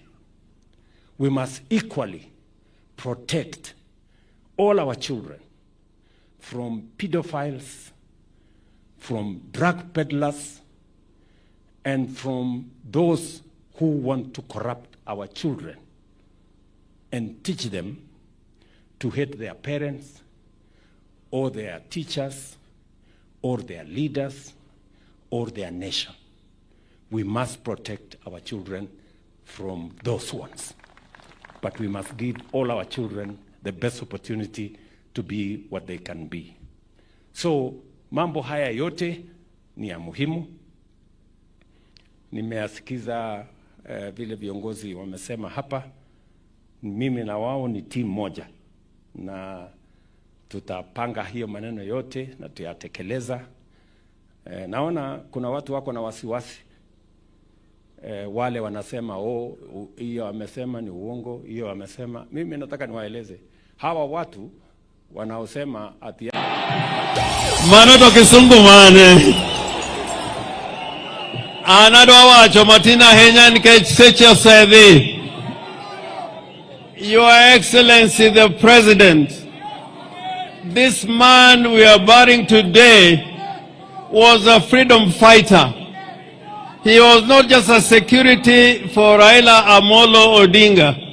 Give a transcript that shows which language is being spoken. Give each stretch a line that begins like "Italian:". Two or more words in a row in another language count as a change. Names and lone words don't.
English: We must equally protect all our children from pedophiles, from drug peddlers, and from those who want to corrupt our children, and teach them to hate their parents, or their teachers, or their leaders, or their nation. We must protect our children from those ones. But we must give all our children the best opportunity to be what they can be.
Swahili: So mambo haya yote ni ya muhimu. Nimeasikiza vile viongozi wamesema hapa. Mimi na wao ni timu moja, na tutapanga hiyo maneno yote na tuyatekeleza. Naona kuna watu wako na wasiwasi. Wale wanasema hiyo amesema ni uongo, hiyo amesema. Mimi nataka niwaeleze hawa watu wanaosema ati
Luo (Kenya and Tanzania): manoto kisungu mane anadwa wacho matina henya nikech seche osedhi.
English: Your Excellency the President, this man we are burying today was a freedom fighter. He was not just a security for Raila Amolo Odinga.